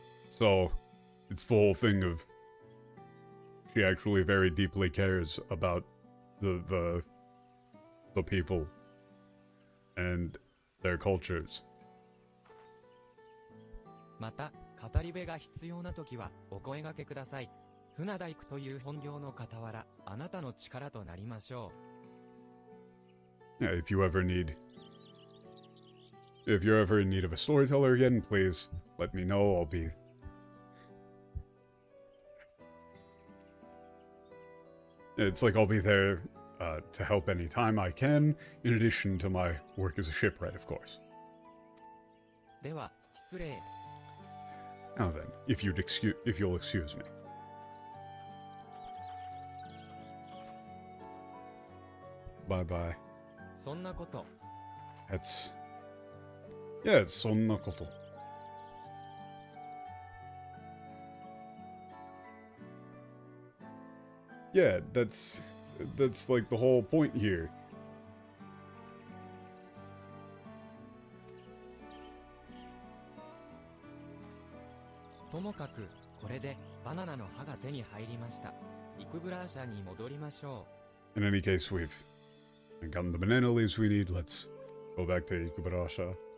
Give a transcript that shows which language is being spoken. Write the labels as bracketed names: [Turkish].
[English] So, it's the whole thing of she actually very deeply cares about the people and their cultures. [Japanese] また、語り部が必要な時はお声掛けください。船大工という本業の傍ら、あなたの力となりましょう。 [English] Yeah, if you're ever in need of a storyteller again, please let me know. I'll be... It's like I'll be there to help anytime I can, in addition to my work as a shipwright, of course. [Japanese] では、失礼。 [English] Now then, if you'll excuse me. Bye-bye. [Japanese] そんなこと。 [English] That's... Yeah, it's [Japanese] そんなこと. [English] Yeah, that's like the whole point here. [Japanese] ともかく、これでバナナの葉が手に入りました。イクブラーシャに戻りましょう。 [English] In any case, we've gotten the banana leaves we need. Let's go back to Ikubarasha.